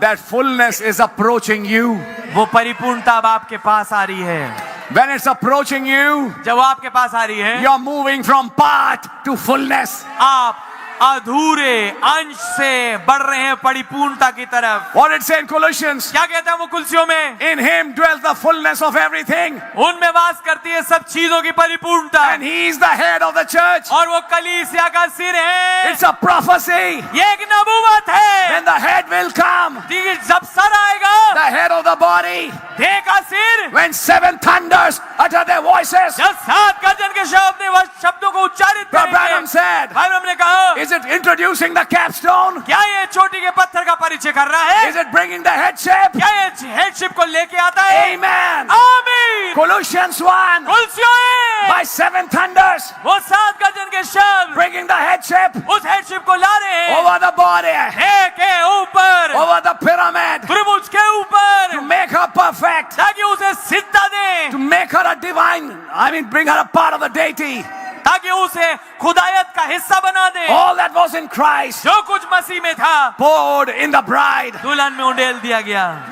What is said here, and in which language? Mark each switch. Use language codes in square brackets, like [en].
[en] that fullness is approaching you. [hi] वो परिपूर्णता अब आपके पास आ रही है। [en] When it's approaching you, [hi] जब वो आपके पास आ रही है, [en] you're moving from part to fullness. [hi] आप अधूरे अंश से बढ़ रहे हैं परिपूर्णता की तरफ। [en] What it says in Colossians, [hi] क्या कहता है वो कुलसियों में? [en] in him dwells the fullness of everything, [hi] उनमें वास करती है सब चीजों की परिपूर्णता, [en] and he is the head of the church. [hi] और वो कलीसिया का सिर है। [en] It's a prophecy. [hi] ये एक नबूवत है [en] When the head will come, [hi] कि जब सर आएगा, [en] the head of the body, [hi] देह का सिर, [en] when seven thunders utter their voices, [hi] जब 7 गर्जन के शब्द ने वह शब्दों को उच्चारित [en] Brother Branham [hi] करेंगे। [en] said, [hi] भाई ब्रह्म ने कहा, [en] is it introducing the capstone? [hi] क्या ये चोटी के पत्थर का परिचय कर रहा है? [en] Is it bringing the headship? [hi] क्या ये हेडशिप को लेके आता है? [en] Amen. [hi] आमीन। [en] Colossians 1, [hi] कुलसियों में [en] by seven thunders, [hi] वो 7 गर्जन के शब्द [en] bringing the headship [hi] उस हेडशिप को ला रहे हैं, [en] over the body, [hi] देह के ऊपर, [en] over the pyramid, [hi] त्रिभुज के ऊपर, [en] to make her perfect, [hi] ताकि उसे सिद्धता दें, [en] to make her a divine, bring her a part of the deity. [hi] ताकि उसे खुदायत का हिस्सा बना दे। [en] All that was in Christ, [hi] जो कुछ मसीह में था, [en] poured in the bride. [hi] दुल्हन में उंडेल दिया गया।